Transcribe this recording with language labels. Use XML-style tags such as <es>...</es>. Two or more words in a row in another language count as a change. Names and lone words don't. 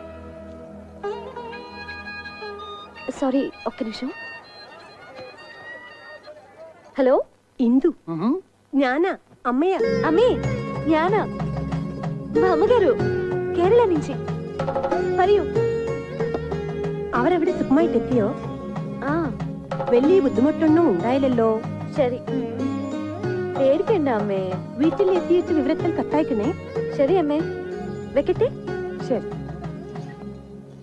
<te>సారీ, ఒక్క నిమిషం. హలో, ఇందు, జ్ఞాన, అమ్మయ్య. అమ్మే, జ్ఞాన, మా అమ్మగారు కేరళ నుంచి. మరియు</te> <ml>അവരവിടെ സുഖമായിട്ട് എത്തിയോ? വലിയ ബുദ്ധിമുട്ടൊന്നും ഉണ്ടായില്ലല്ലോ. ശരി, പേടിക്കണ്ട അമ്മേ. വീട്ടിൽ എത്തിയിട്ട് വിവരത്തിൽ കത്തയക്കണേ. ശരി അമ്മേ, വെക്കട്ടെ. ശരി.</ml>